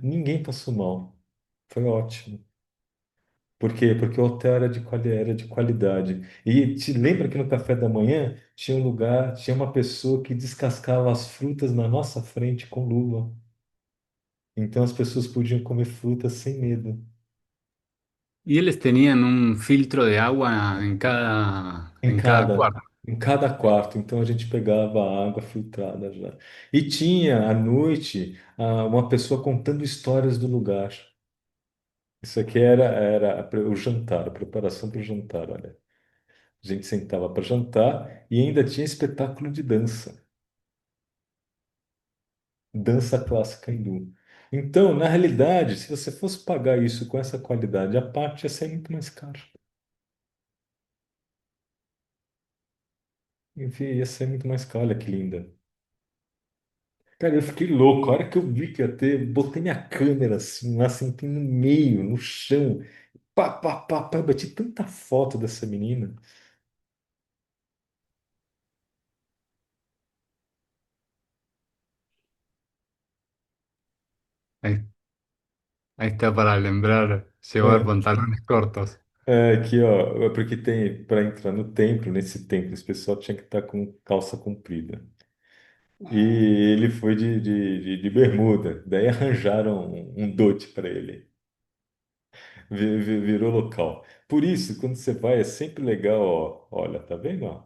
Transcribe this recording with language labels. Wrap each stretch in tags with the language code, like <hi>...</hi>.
<pt>Ninguém passou mal. Foi ótimo. Por quê? Porque o hotel era de qualidade. E te lembra que no café da manhã tinha um lugar, tinha uma pessoa que descascava as frutas na nossa frente com luva. Então as pessoas podiam comer frutas sem medo.</pt> <es>Y ellos tenían un filtro de agua en cada cuarto.</es> <pt>Em cada quarto. Então a gente pegava a água filtrada já. E tinha à noite uma pessoa contando histórias do lugar. Isso aqui era o jantar, a preparação para o jantar, olha. A gente sentava para jantar e ainda tinha espetáculo de dança. Dança clássica hindu. Então, na realidade, se você fosse pagar isso com essa qualidade, a parte ia ser muito mais cara. Enfim, ia ser muito mais caro. Olha que linda. Cara, eu fiquei louco. A hora que eu vi que ia ter, botei minha câmera assim, lá, sentei no meio, no chão. Pá, pá, pá, pá. Bati tanta foto dessa menina.</pt> <es>Ahí, ahí está para lembrar llevar</es> <pt>É,</pt> <es>pantalones cortos.</es> <pt>aqui, ó, é porque tem, para entrar no templo, nesse templo, esse pessoal tinha que estar com calça comprida. E ele foi de bermuda. Daí arranjaram um dote para ele. Virou local. Por isso, quando você vai, é sempre legal, ó. Olha, tá vendo?</pt>